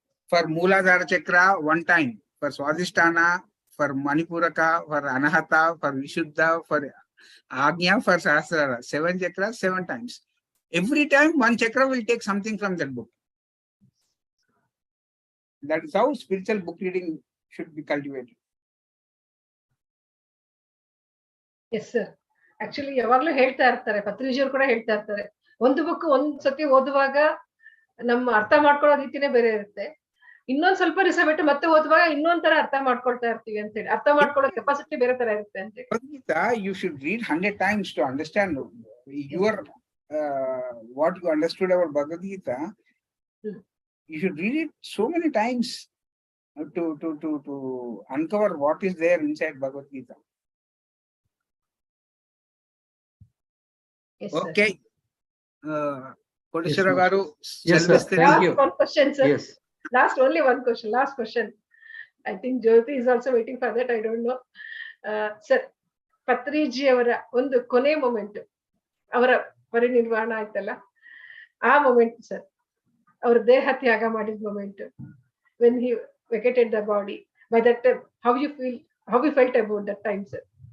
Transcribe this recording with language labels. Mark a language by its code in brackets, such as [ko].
[en] For Mooladhara Chakra, 1 time. For Swadhisthana, for Manipuraka, for Anahata, for Vishuddha, for Agnya, for Sahasrara. 7 chakras, 7 times. Every time 1 chakra will take something from that book. That is how spiritual book reading should be cultivated. Yes sir. [kn] Actually ಯಾವಾಗ್ಲೂ ಹೇಳ್ತಾ ಇರ್ತಾರೆ, ಪತ್ರಿಜಿಯವರು ಕೂಡ ಹೇಳ್ತಾ ಇರ್ತಾರೆ, ಒಂದು book ಒಂದ್ ಸತಿ ಓದುವಾಗ ನಮ್ಮ ಅರ್ಥ ಮಾಡ್ಕೊಳ್ಳೋ ರೀತಿನೇ ಬೇರೆ ಇರುತ್ತೆ, ಇನ್ನೊಂದ್ ಸ್ವಲ್ಪ ದಿವಸ ಬಿಟ್ಟು ಮತ್ತೆ ಓದುವಾಗ ಇನ್ನೊಂದ್ ತರ ಅರ್ಥ ಮಾಡ್ಕೊಳ್ತಾ ಇರ್ತೀವಿ ಅಂತ ಹೇಳಿ, ಅರ್ಥ ಮಾಡ್ಕೊಳ್ಳೋ ಕೆಪಾಸಿಟಿ ಬೇರೆ ತರ ಇರುತ್ತೆ ಅಂತ ಹೇಳಿ. [en] You should read 100 times to understand your what you understood about Bhagavad Gita. You should read it so many times to uncover what is there inside Bhagavad Gita. Yes, okay. Kodeshwara garu, Yes, sir. Thank you. One question, sir. Yes. Only one question. Last question. I think Jyoti is also waiting for that. I don't know. [kn] Sir, Patriji ಅವರ ಒಂದು ಕೊನೆ moment, ಅವರ ಪರಿನಿರ್ವಾಣ ಆಯ್ತಲ್ಲ, ಆ moment sir, ಅವ್ರ ದೇಹ ತ್ಯಾಗ ಮಾಡಿದ moment, [en] When he vacated the body, by that time how you felt about that time sir?